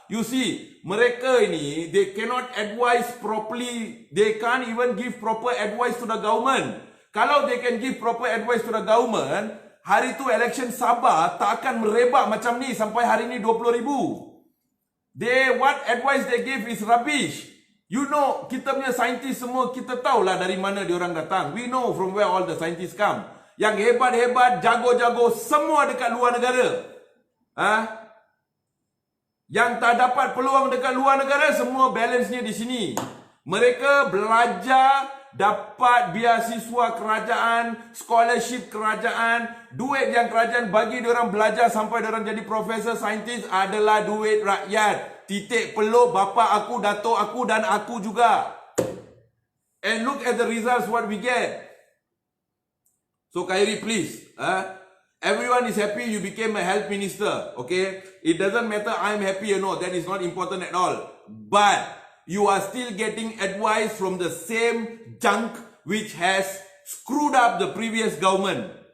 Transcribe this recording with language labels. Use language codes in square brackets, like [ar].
[en] You see, [ms] mereka ini, [en] they cannot advise properly. They can't even give proper advice to the government. [ms] Kalau [en] they can give proper advice to the government, [ms] hari tu election Sabah tak akan merebak macam ni sampai hari ni [en] 20,000. What advice they give is rubbish. You know, [ms] kita punya scientist semua, kita tahulah dari mana diorang datang. [en] We know from where all the scientists come. [ms] Yang hebat-hebat, jago-jago, semua dekat luar negara. Yang tak dapat peluang dekat luar negara, semua balance-nya di sini. Mereka belajar, dapat beasiswa kerajaan, scholarship kerajaan, duit yang kerajaan bagi diorang belajar sampai diorang jadi profesor, saintis adalah duit rakyat. Titik peluk bapa aku, datuk aku dan aku juga. [en] And look at the results what we get. So Khairi, please, everyone is happy you became a health minister, okay? It doesn't matter I'm happy or not, that is not important at all. But you are still getting advice from the same junk which has screwed up the previous government.